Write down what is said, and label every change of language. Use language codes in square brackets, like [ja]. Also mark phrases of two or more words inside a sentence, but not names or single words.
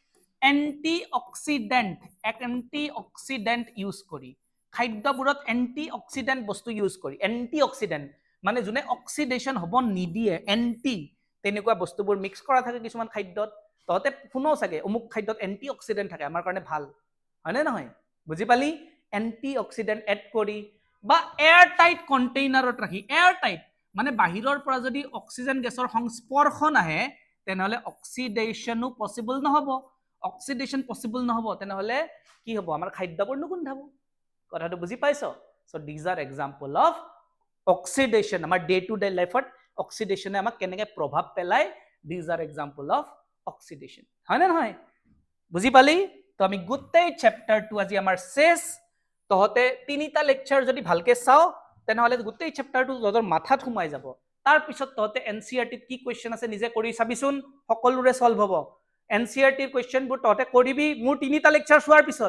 [as] এন্টিঅক্সিডেন্ট ইউজ কৰি খাদ্যবোৰত এন্টিঅক্সিডেন্ট বস্তু ইউজ কৰি এন্টিঅক্সিডেন্ট মানে যোনে অক্সিডেশন হ'ব নিদিয়ে এন্টি তেনেকুৱা বস্তুবোৰ মিক্স কৰা থাকে কিছুমান খাদ্যত তহতে শুনো চাগে অমুক খাদ্যত এন্টিঅক্সিডেন্ট থাকে আমাৰ কাৰণে ভাল হয়নে নহয় বুজি পালি এন্টিঅক্সিডেন্ট এড কৰি বা [en] air tight [as] কন্টেইনাৰত ৰাখি [en] air tight [as] মানে বাহিৰৰ পৰা যদি অক্সিজেন গেছৰ সংস্পৰ্শ নাহে তেনেহলে অক্সিডেশনো পসিবল নহব অক্সিডেশন পসিবল নহব তেনেহলে কি হ'ব আমাৰ খাদ্যবোৰ নুগুন্ধাব কথাটো বুজি পাইছো [en] so this are example of oxidation [as] আমাৰ [en] day to day [as] লাইফত অক্সিডেশনে আমাক কেনেকে প্ৰভাৱ পেলায় [en] this are example of oxidation [as] হয় না নহয় বুজি পালি তো আমি গোটেই চ্যাপ্টাৰটো আজি আমাৰ শেষ তহতে তিনিটা লেকচাৰ যদি ভালকে চাও তেনেহলে গোটেই চ্যাপ্টাৰটো তোৰ মাথাত সোমাই যাব তাৰ পিছত তহতে এনসিআৰটিত কি কোৱেশ্চন আছে নিজে কৰি চাবিচোন সকলোৰে সলভ হ'ব এনসিআৰটিৰ কোৱেশ্চনবোৰ তহতে কৰিবি মোৰ তিনিটা লেকচাৰ চোৱাৰ পিছত